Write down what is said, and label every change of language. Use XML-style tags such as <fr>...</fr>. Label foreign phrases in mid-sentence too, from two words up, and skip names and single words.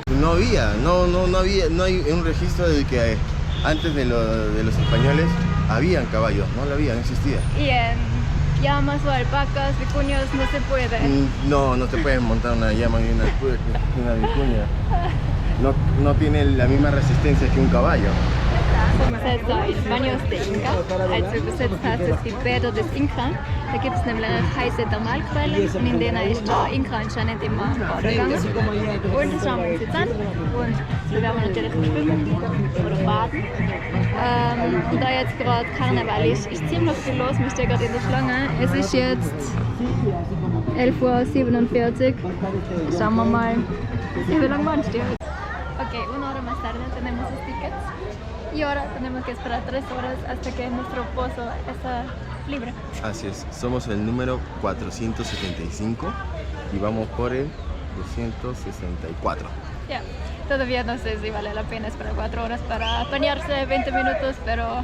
<es>No hay un registro de que antes de los españoles habían caballos, no existía. Y en llamas o alpacas, vicuñas no se puede. No te puedes montar una llama y una vicuña. No tiene la misma resistencia que un caballo.</es> <de>Übersetzt in Baños de Inca, als übersetzt heißt es die Bäder des Inka. Da gibt es nämlich heiße Thermalquellen, und in denen ist der Inka anscheinend immer gegangen. Und das schauen wir uns jetzt an und wir werden natürlich schwimmen oder baden. Da jetzt gerade Karneval ist ziemlich viel los, wir stehen gerade in der Schlange. Es ist jetzt 11:47 Uhr. Schauen wir mal, wie lange man steht.</de> <es>Ok, una hora más tarde tenemos los tickets. Y ahora tenemos que esperar 3 horas hasta que nuestro pozo está libre. Así es, somos el número 475 y vamos por el 264. Ya, todavía no sé si vale la pena esperar 4 horas para bañarse 20 minutos, pero</es>